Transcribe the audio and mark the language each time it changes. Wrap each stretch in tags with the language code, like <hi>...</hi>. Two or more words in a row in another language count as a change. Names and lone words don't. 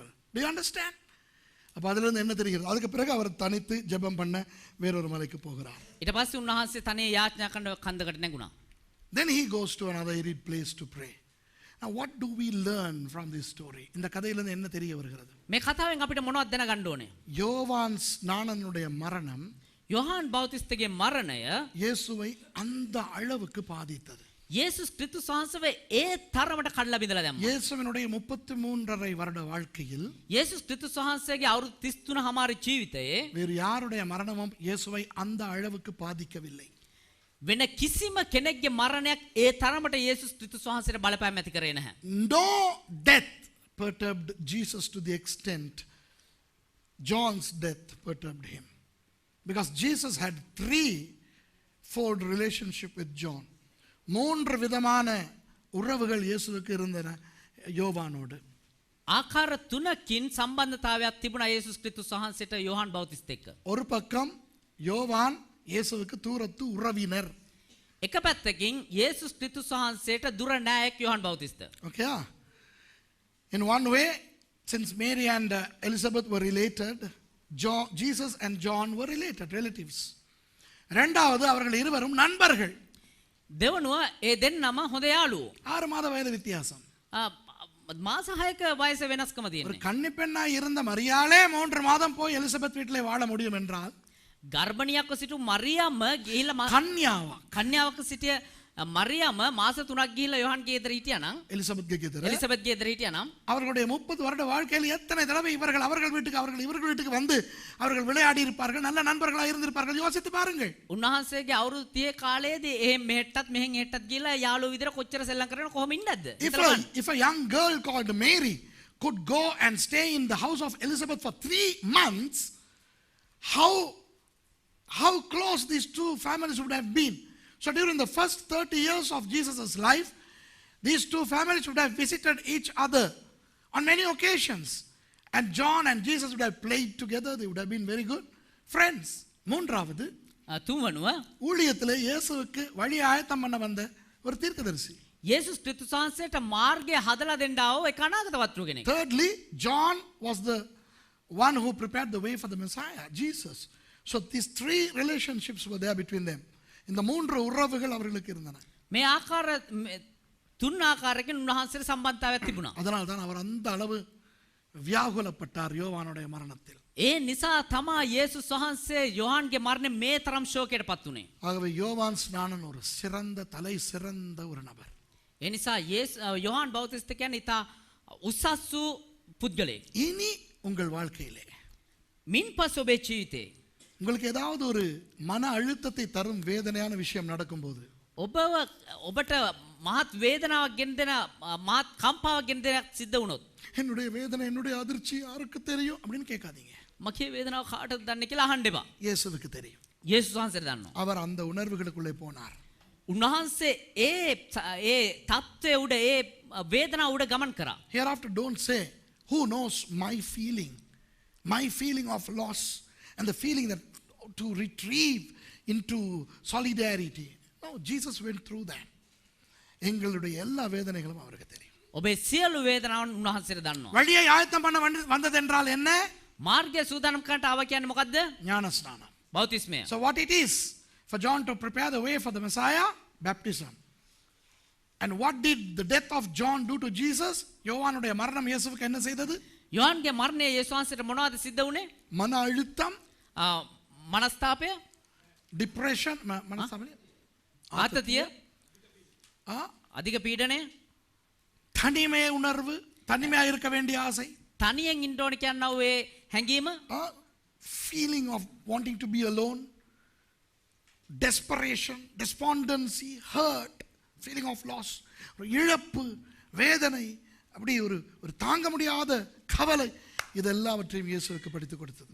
<en>Do you understand?</en> <ta>அப்ப அதுல இருந்து என்ன தெரிகிறது? அதுக்கு பிறகு அவர் தனித்து ஜெபம் பண்ண வேறொரு மலைக்கு போகிறார்.</ta> <si>ඊට පස්සේ උන්වහන්සේ තනිය යාඥා කරන කන්දකට නැගුණා.</si> <en>Then he goes to another arid place to pray. Now what do we learn from this story?</en> <ta>இந்த கதையில இருந்து என்ன தெரிய வருகிறது?</ta> <si>මේ කතාවෙන් අපිට මොනවද දැනගන්න ඕනේ?</si> <ta>யோவான் ஸ்நானனுடைய மரணம்</ta> <si>යොහාන් බෞතිස්තගේ මරණය</si> <ta>இயேசுவை அந்த அளவுக்கு பாதித்தது.</ta> <si>යේසුස් ක්‍රිස්තුස් වහන්සේව ඒ තරමට කඩලා බිඳලා දැම්මා.</si> <ta>இயேசுவினுடைய 33.5 வருட வாழ்க்கையில்</ta> <si>යේසුස් ක්‍රිස්තුස් වහන්සේගේ අවුරුදු 33 හමාර ජීවිතයේ</si> <ta>வேறு யாருடைய மரணமும் இயேசுவை அந்த அளவுக்கு பாதிக்கவில்லை.</ta> <si>වෙන කිසිම කෙනෙක්ගේ මරණයක් ඒ තරමට යේසුස් ක්‍රිස්තුස් වහන්සේට බලපෑම් ඇති කරේ නැහැ.</si> <en>No death perturbed Jesus to the extent John's death perturbed him. Because Jesus had threefold relationship with John.</en> <ta>3 விதமான உறவுகள் இயேசுவுக்கு இருந்தன யோவானோடு.</ta> <si>ආකාර 3කින් සම්බන්ධතාවයක් තිබුණා යේසුස් ක්‍රිස්තුස් වහන්සේට යොහාන් බෞතිස්ත එක්ක.</si> <ta>ஒரு பக்கம் யோவான் இயேசுவுக்கு தூரத்து உறவினர்.</ta> <si>එක පැත්තකින් යේසුස් ක්‍රිස්තුස් වහන්සේට දුර නෑයෙක් යොහාන් බෞතිස්ත.</si> <en>Okay? In one way, since Mary and Elizabeth were related, Jesus and John were related, relatives.</en> <ta>இரண்டாவது அவர்கள் இருவரும் நண்பர்கள்.</ta> <si>දෙවනුව ඒ දෙන්නම හොඳ යාළුවෝ.</si> <ta>6 மாத வயது வித்தியாசம்.</ta> <si>මාස 6ක වයස වෙනස්කම</si> <ta>ஒரு</ta> <si>තියෙනවා.</si> <ta>கன்னி பெண்ணாய் இருந்த மரியாளே 3 மாதம் போய் எலிசபெத் வீட்டிலே வாழ முடியும் என்றால்</ta> <si>ගර්භණියක්ව සිටු මරියම්ම ගිහිල්ලා</si> <ta>கன்யாவா</ta> <si>කන්‍යාවක සිටිය මරියම මාස 3ක් ගිහිල්ලා යොහන්ගේ ගෙදර හිටියා නම්</si> <ta>எலிசபெத் கேக்குது</ta> <si>එලිසබෙත් ගෙදර හිටියා නම්</si> <ta>அவர்களுடைய 30 வருட வாழ்க்கையில் எத்தனை தடவை அவர்கள் வீட்டுக்கு வந்து அவர்கள் விளையாடி இருப்பார்கள் நல்ல நண்பர்களாக இருந்திருப்பார்கள் யோசித்து பாருங்கள்</ta> <si>උන්වහන්සේගේ අවුරුදු 30 කාලයේදී එහෙ මෙහෙට්ටත් මෙහෙන් එහෙට්ටත් ගිහිල්ලා යාළුවෝ විතර කොච්චර සෙල්ලම් කරන කොහොම ඉන්නද</si> <en>if a young girl called Mary could go and stay in the house of Elizabeth for 3 months, how close these two families would have been. So during the first 30 years of Jesus' life, these two families would have visited each other on many occasions. And John and Jesus would have played together. They would have been very good friends.</en> <ta>மூன்றாவது</ta> <si>තුන්වනුව</si> <ta>ஊழியத்திலே இயேசுவுக்கு வழி ஆயத்தம் பண்ண வந்த ஒரு தீர்க்கதரிசி.</ta> <si>යේසුස් ක්‍රිස්තුස් වහන්සේට මාර්ගය හදලා දෙන්න ආව ඒ අනාගත වතුරු කෙනෙක්.</si> <en>Thirdly, John was the one who prepared the way for the Messiah, Jesus. So these three relationships were there between them.</en> <ta>இந்த மூன்று உறவுகள் அவர்களுக்கு இருந்தன.</ta> <si>මේ ආකාර තුන් ආකාරයකින් උන්වහන්සේට සම්බන්ධතාවයක් තිබුණා.</si> <ta>அதனால தான் அவர் அந்த அளவு வியாகுலப்பட்டார் யோவானுடைய மரணத்தில்.</ta> <si>ඒ නිසා තමයි යේසුස් වහන්සේ යොහන්ගේ මරණය මේ තරම් ශෝකයටපත් උනේ.</si> <ta>ஆகவே யோவான் ஸ்நானன் ஒரு சிறந்த தலை சிறந்த ஒரு நபர்.</ta> <si>ඒ නිසා යොහන් බෞතිස්ත කියන්නේ ඉතා උසස් වූ පුද්ගලයෙක්.</si> <ta>இனி உங்கள் வாழ்க்கையிலே</ta> <si>මින් පස්සේ ඔබේ ජීවිතේ</si> <ta>உங்களுக்கு ஏதாவது ஒரு மன அழுத்தத்தை தரும் வேதனையான விஷயம் நடக்கும்போது</ta> <si>ඔබට මහත් වේදනාවක් ගෙන දෙන මහත් කම්පාවක් ගෙන දෙනක් සිද්ධ වුණොත්</si> <ta>என்னுடைய வேதனை என்னுடைய அதிர்ச்சி யாருக்கு தெரியும் அப்படின்னு கேட்காதீங்க.</ta> <si>මගේ වේදනාව කාටද දන්නේ කියලා අහන්න එපා.</si> <ta>இயேசுவுக்கு தெரியும்.</ta> <si>යේසුස් වහන්සේට දන්නවා.</si> <ta>அவர் அந்த உணர்வுகளுக்குள்ளே போனார்.</ta> <si>උන්වහන්සේ ඒ තත්ත්වයේ උඩ ඒ වේදනාව උඩ ගමන් කරා.</si> <en>Hereafter don't say who knows my feeling of loss and the feeling that to retrieve into solidarity. No, Jesus went through that.</en> <ta>எங்களுடைய எல்லா வேதனைகளும் அவருக்கு தெரியும்.</ta> <si>ඔබේ සියලු වේදනාවන් උන්වහන්සේට දන්නවා.</si> <ta>வழியை ஆயத்தம் பண்ண வந்தது என்றால் என்ன?</ta> <si>මාර්ගය සූදානම් කරන්නට ආව කියන්නේ මොකද්ද?</si> <ta>ஞானஸ்நானம்.</ta> <si>බෞතිස්මය.</si> <en>So what it is for John to prepare the way for the Messiah? Baptism. And what did the death of John do to Jesus?</en> <ta>யோவானுடைய மரணம் இயேசுவுக்கு என்ன செய்தது?</ta> <si>යොහන්ගේ මරණය යේසුස් වහන්සේට මොනවද සිද්ධ වුනේ?</si> <ta>மன அழுத்தம்,</ta> <si>මනස්තාපය,</si> <ta>டிப்ரெஷன்,</ta> <si>ආතතිය, අධික පීඩනය,</si> <ta>தனிமை உணர்வு, தனிமையா இருக்க வேண்டிய ஆசை,</ta> <si>තනියෙන් ඉන්න ඕන කියනවා ඒ හැඟීම,</si> <en>feeling of wanting to be alone, desperation, despondency, hurt, feeling of loss,</en> <ta>இழப்பு, வேதனை, அப்படி ஒரு தாங்க முடியாத கவலை, இதெல்லாவற்றையும் இயேசுவுக்கு படித்து கொடுத்தது.</ta>